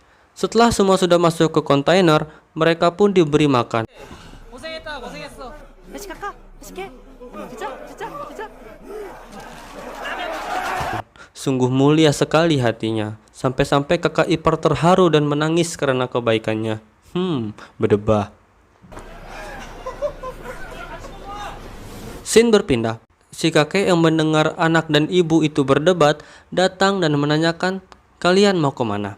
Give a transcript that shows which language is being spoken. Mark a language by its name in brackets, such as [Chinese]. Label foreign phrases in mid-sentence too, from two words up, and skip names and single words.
[Indonesian] Setelah semua sudah masuk ke kontainer, mereka pun diberi makan. [Korean] 고생했다, 고생했어. 다시 갈까? 다시 게? 진짜? 진짜? 진짜? [Indonesian] Sungguh mulia sekali hatinya, sampai-sampai kakak ipar terharu dan menangis karena kebaikannya. Berdebah. Scene berpindah. Si kakek yang mendengar anak dan ibu itu berdebat datang dan menanyakan, kalian mau kemana?